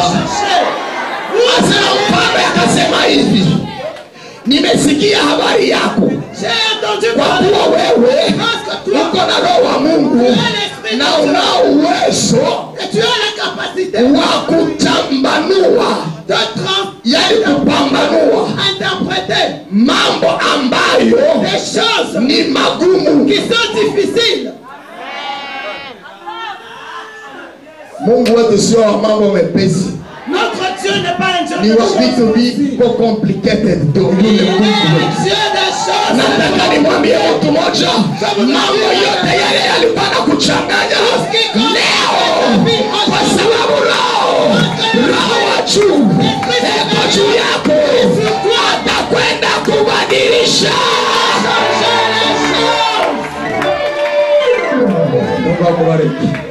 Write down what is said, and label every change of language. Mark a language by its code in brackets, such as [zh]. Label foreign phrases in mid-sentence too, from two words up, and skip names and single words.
[sw] Asema mfalme akasema hivi, nimesikia habari yako, kwa kuwa wewe uko na Roho wa Mungu na unao uwezo wa kutambanua, yaani kupambanua mambo ambayo ni magumu. Mungu wetu sio wa mambo mepesi, [fr] Notre Dieu n'est pas un Dieu [sw] ni [fr] de [sw] wa [fr] choses [sw] vitu viko complicated ndio yule [fr] Il est [sw] Mungu [fr] un [sw] wetu. [fr] Dieu des choses. [sw] Nataka nimwambie mtu moja, mambo yote yale yalikuwa na kuchanganya leo, kwa sababu Roho wa juu eko juu yako, atakwenda kubadilisha. Mungu akubariki.